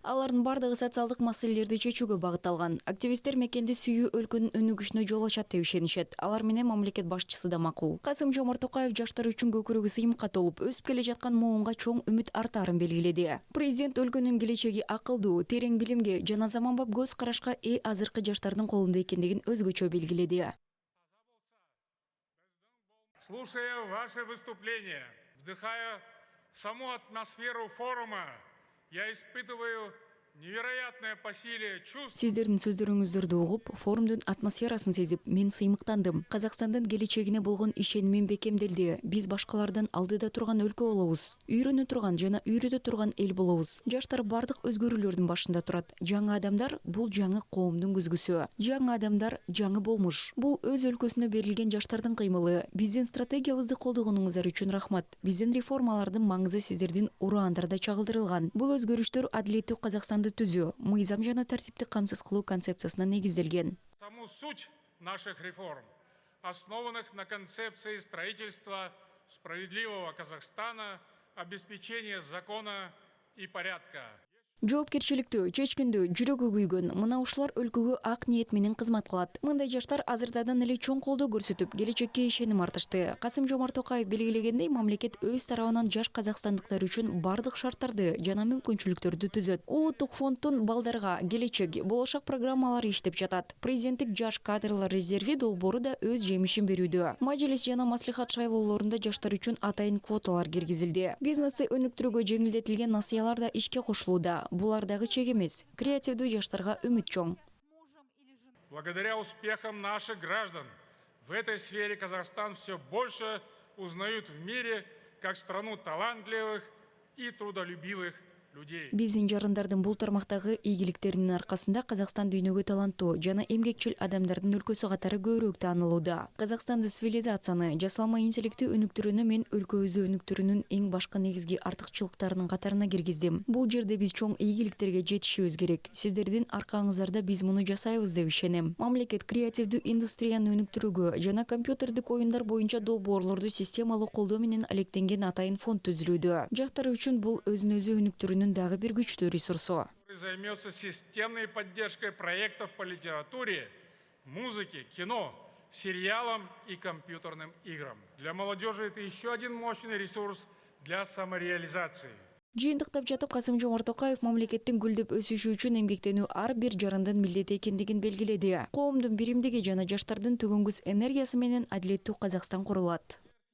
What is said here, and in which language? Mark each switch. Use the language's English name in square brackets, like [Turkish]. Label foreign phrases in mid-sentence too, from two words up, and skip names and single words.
[Kyrgyz] Алардын бардыгы социалдык маселелерди чечүүгө багытталган. Активисттер мекенди сүйүү өлкөнүн өнүгүшүнө жол ачат деп ишенишет. Алар менен мамлекет башчысы да макул. Касым-Жомарт Токаев жаштар үчүн көкүрөгү сыйымка толуп, өсүп келе жаткан муунга чоң үмүт артаарын белгиледи. Президент өлкөнүн келечеги акылдуу, терең билимге жана заманбап көз карашка азыркы жаштардын колунда экендигин өзгөчө белгиледи. [Russian] Слушая ваше выступление, вдыхая саму атмосферу форума, я испытываю невероятное по силе чувство. [Kyrgyz] Сиздердин сөздөрүңүздөрдү угуп, форумдун атмосферасын сезип, мен сыймыктандым. Казакстандын келечегине болгон ишенимим бекемделди. Биз башкалардан алдыда турган өлкө болобуз. Үйрөнө турган жана үйрөтө турган эл болобуз. Жаштар бардык өзгөрүүлөрдүн башында турат. Жаңы адамдар бул жаңы коомдун күзгүсү. Жаңы адамдар жаңы болмуш. Бул өз өлкөсүнө берилген жаштардын кыймылы. Биздин стратегиябызды колдогонуңуздар үчүн рахмат. Биздин реформалардын маңызы сиздердин ураандарда чагылдырылган. Бул өзгөрүштөр адилеттүү Казакстанды түзүү, мыйзам жана тартипти камсыз кылуу концепциясына негизделген. [Russian] Саму суть наших реформ, основанных на концепции строительства справедливого Казахстана, обеспечения закона и порядка. [Kyrgyz] Жоопкерчиликтүү, чечкиндүү, жүрөгү күйгөн мына ушулар өлкөгө ак ниет менен кызмат кылат. Мындай жаштар азырдан эле чоң колдоо көрсөтүп, келечекке ишеним артышты. Касым-Жомарт Токаев белгилегендей, мамлекет өз тарабынан жаш казакстандыктар үчүн бардык шарттарды жана мүмкүнчүлүктөрдү түзөт. Улуттук фонддун балдарга келечек, болошак программалары иштеп жатат. Президенттик жаш кадрлар резерви долбоору да өз жемишин берүүдө. Мажилис жана маслихат шайлоолорунда жаштар үчүн атайын квоталар киргизилди. Бизнести өнүктүрүүгө жеңилдетилген насыялар да ишке кошулууда. Булардагы чек эмес, креативдүү жаштарга үмүт чоң. [Russian] Благодаря успехам наших граждан в этой сфере Казахстан все больше узнают в мире как страну талантливых и трудолюбивых людей. [Kyrgyz] Биздин жарандардын бул тармактагы ийгиликтеринин аркасында Казакстан дүйнөгө таланттуу жана эмгекчил адамдардын өлкөсү катары көбүрөөк таанылууда. Казакстанды цивилизацияны, жасалма интеллекти өнүктүрүүнү мен өлкөбүздү өнүктүрүүнүн эң башкы негизги артыкчылыктарынын катарына киргиздим. Бул жерде биз чоң ийгиликтерге жетишибиз керек. Сиздердин аркаңыздарда биз муну жасайбыз деп ишенем. Мамлекет креативдүү индустрияны өнүктүрүүгө жана компьютердик оюндар боюнча долбоорлорду системалуу колдоо менен алектенген атайын фонд түзүлүүдө. Жаштар үчүн бул өзүн өзү өнүктүрүүнүн дагы бир күчтүү ресурсу. [Russian] Займется системной поддержкой проектов по литературе, музыке, кино, сериалам и компьютерным играм. Для молодежи это еще один мощный ресурс для самореализации. [Kyrgyz] Жыйынтыктап жатып Касым-Жомарт Токаев мамлекеттин гүлдөп өсүшү үчүн эмгектенүү ар бир жарандын милдети экендигин белгиледи. Коомдун биримдиги жана жаштардын төгөнгүс энергиясы менен адилеттүү Казакстан курулат.